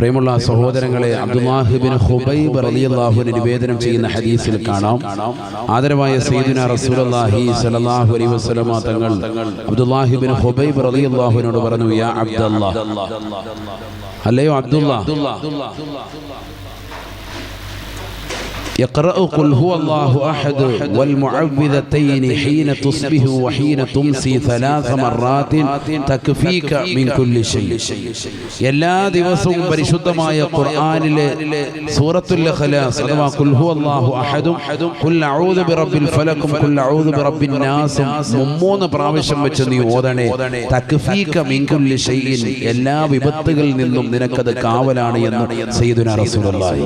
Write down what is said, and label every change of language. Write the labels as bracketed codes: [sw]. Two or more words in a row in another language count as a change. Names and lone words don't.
[ml] പ്രിയമുള്ള സഹോദരങ്ങളെ, അബ്ദുല്ലാഹ് ഇബ്നു ഖുബൈബ് [ar] رضي الله عنه [ml] നിവേദനം ചെയ്യുന്ന ഹദീസിൽ കാണാം, ആദരവായ [ar] سيدنا رسول الله صلى الله عليه وسلم [ml] തങ്ങൾ അബ്ദുല്ലാഹ് ഇബ്നു ഖുബൈബ് റളിയല്ലാഹു അൻഹുവിനോട് പറഞ്ഞു, [ar] يا عبد الله, [ml] അല്ലയോ അബ്ദുല്ലാഹ്, [ar] يقرأ قل هو الله أحد والمعوذتين حين تصبح وحين تمسي 3 مرات تكفيك من كل شيء. [ml] എല്ലാ ദിവസവും പരിശുദ്ധമായ ഖുർആനിലെ [ar] سورة الإخلاص [ml] അഥവാ [ar] قل هو الله أحد قل أعوذ برب الفلق قل أعوذ برب الناس [ml] 3 പ്രാവശ്യം വെച്ച് നീ ഓതണേ. [ar] تكفيك من كل شيء, [ml] എല്ലാ വിപത്തുകളിൽ നിന്നും നിനക്കത് കാവലാണ് എന്ന് [ar] سيدنا رسول الله.